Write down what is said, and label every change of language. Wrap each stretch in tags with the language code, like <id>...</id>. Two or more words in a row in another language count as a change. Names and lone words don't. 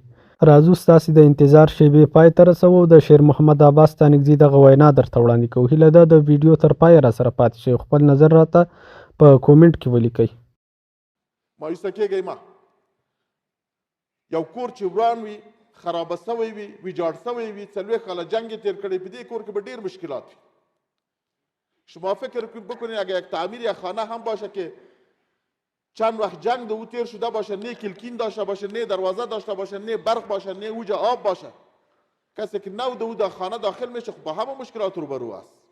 <ps>راځو ستاسې د انتظار شیبې پای ته رسوو. د شیر محمد عباس ستانکزي دغه وینا درته وړاندې کوو. هیله ده د ویډیو تر پایه را سره پاتې شئ. خپل نظر راته په کومنټ کې ولیکئ. مایوسه کېږئ مه. یو کور چې وران وي، خرابه سوی وي، ویجاړ سوی وي، 40 کاله جنگ یې تیر کړی، په دې کور کې به ډیر مشکلات وي.</ps> <fa>شما فکر بکنید اگر یک تعمیر یک خانه هم باشه که چند وقت جنگ دو تیر شده باشه، نه کلکین داشته باشه، نه دروازه داشته باشه، نه برق باشه، نه اوج آب باشه، کسی که نو دو خانه داخل میشه خب با همه مشکلات روبرو است.</fa>